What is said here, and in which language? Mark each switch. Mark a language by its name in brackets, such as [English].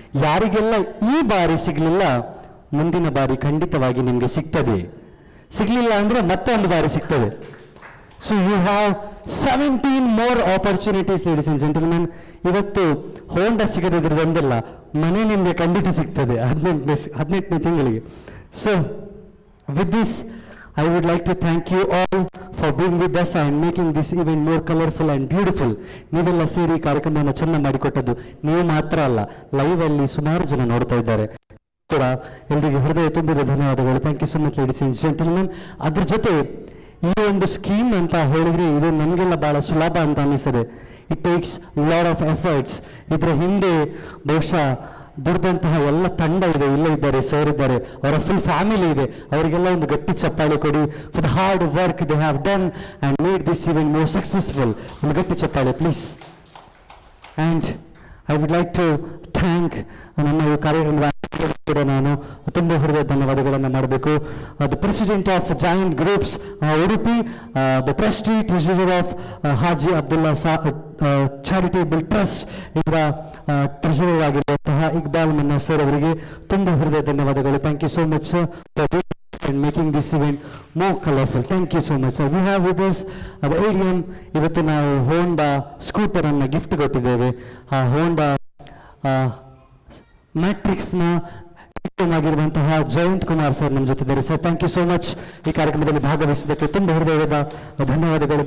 [Kannada] ಯಾರಿಗೆಲ್ಲ ಈ ಬಾರಿ ಸಿಗಲಿಲ್ಲ, ಮುಂದಿನ ಬಾರಿ ಖಂಡಿತವಾಗಿ ನಿಮಗೆ ಸಿಗ್ತದೆ. ಸಿಗಲಿಲ್ಲ ಅಂದರೆ ಮತ್ತೊಂದು ಬಾರಿ ಸಿಗ್ತದೆ. [English] So you have 17 more opportunities, ladies and gentlemen. [Kannada] ಇವತ್ತು ಹೋಂಡಾ ಸಿಗದಿದ್ರದೊಂದಿಲ್ಲ, ಮನೆ ನಿಮಗೆ ಖಂಡಿತ ಸಿಗ್ತದೆ 18ನೇ ತಿಂಗಳಿಗೆ. [English] So with this I would like to thank you all for being with us and making this event more colorful and beautiful. [Kannada] ನೀವೆಲ್ಲ ಸೇರಿ ಕಾರ್ಯಕ್ರಮವನ್ನು ಚೆಂದ ಮಾಡಿಕೊಟ್ಟದ್ದು ನೀವು ಮಾತ್ರ ಅಲ್ಲ, ಲೈವ್ ಅಲ್ಲಿ ಸುಮಾರು ಜನ ನೋಡ್ತಾ ಇದ್ದಾರೆ ಕೂಡ. ಎಲ್ಲರಿಗೆ ಹೃದಯ ತುಂಬಿದ ಧನ್ಯವಾದಗಳು. [English] Thank you so much ladies and gentlemen. [Kannada] ಅದ್ರ ಜೊತೆ ಈ ಒಂದು ಸ್ಕೀಮ್ ಅಂತ ಹೇಳಿದ್ರೆ ಇದು ನಮಗೆಲ್ಲ ಭಾಳ ಸುಲಭ ಅಂತ ಅನಿಸ್ತದೆ. [English] It takes lot of efforts. [Kannada] ಇದರ ಹಿಂದೆ ಬಹುಶಃ ದುಡ್ದಂತಹ ಎಲ್ಲ ತಂಡ ಇದೆ, ಇಲ್ಲೇ ಇದ್ದಾರೆ, ಸರ್ ಇದ್ದಾರೆ, ಅವರ ಫುಲ್ ಫ್ಯಾಮಿಲಿ ಇದೆ. ಅವರಿಗೆಲ್ಲ ಒಂದು ಗಟ್ಟಿ ಚಪ್ಪಾಳೆ ಕೊಡಿ [English] For the hard work they have done and made this event more successful. [Kannada] ಒಂದು ಗಟ್ಟಿ ಚಪ್ಪಾಳೆ please. [English] and I would like to thank [Kannada] ನಮ್ಮ ಈ ಕಾರ್ಯಕ್ರಮದ ಕೂಡ ನಾನು ತುಂಬ ಹೃದಯ ಧನ್ಯವಾದಗಳನ್ನು ಮಾಡಬೇಕು. [English] the president of [Kannada] joint groups Udupi, [English] the trustee treasurer of [Kannada] Haji Abdullah charitable trust, ಇದರ ಟ್ರೆಷರರ್ ಆಗಿರುವಂತಹ ಇಕ್ಬಾಲ್ ಮನ್ನಾ ಸರ್ ಅವರಿಗೆ ತುಂಬ ಹೃದಯ ಧನ್ಯವಾದಗಳು. [English] Thank you so much sir and making this event more colorful. Thank you so much sir. We have with us the ADM. [Kannada] ಇವತ್ತು ನಾವು ಹೋಂಡಾ scooter ಅನ್ನು ಗಿಫ್ಟ್ ಕೊಟ್ಟಿದ್ದೇವೆ. ಆ ಹೋಂಡಾ ಮ್ಯಾಟ್ರಿಕ್ಸ್ನ ಆಗಿರುವಂತಹ ಜಯಂತ್ ಕುಮಾರ್ ಸರ್ ನಮ್ಮ ಜೊತೆ ಇದ್ದಾರೆ. Sir [English] thank you so much [Kannada] ಈ ಕಾರ್ಯಕ್ರಮದಲ್ಲಿ ಭಾಗವಹಿಸಿದ್ದಕ್ಕೆ ತುಂಬ ಹೃದಯದ ಧನ್ಯವಾದಗಳು.